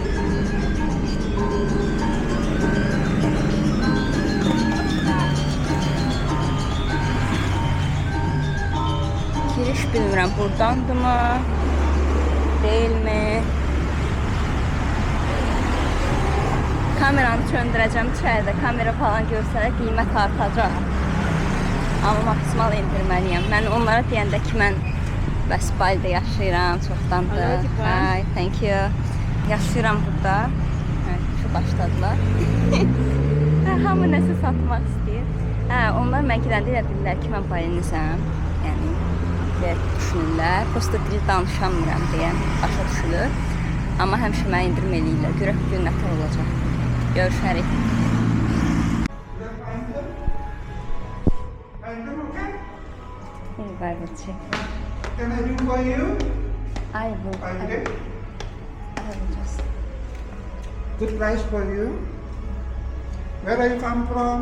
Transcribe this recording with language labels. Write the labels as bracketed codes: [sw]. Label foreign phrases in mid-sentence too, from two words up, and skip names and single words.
[az] Giriş bilmirəm, buradandırmı, deyilmi? Kameranı söndürəcəm içəridə, kamera falan görsələr qiymət artacaq. Amma maksimal endirməliyəm. Mən onlara deyəndə ki, mən bəs Balidə yaşayıram, çoxdandır. [en] Hi, thank you. [az] Yaşayıram burada. Şu başladılar. Hamı nəsə satmaq istəyir. Onlar mən gedəndə elə bilirlər ki, mən Balinizəm. Yəni, düşünürlər. Prosta dil danışamıram deyə başa düşülür. Amma həmişə mənə endirim eləyirlər. Görək bugün nətər olacaq. Görüşərik. [en] I will check. Can I do for you? I will just. Good price for you. Where are you come from?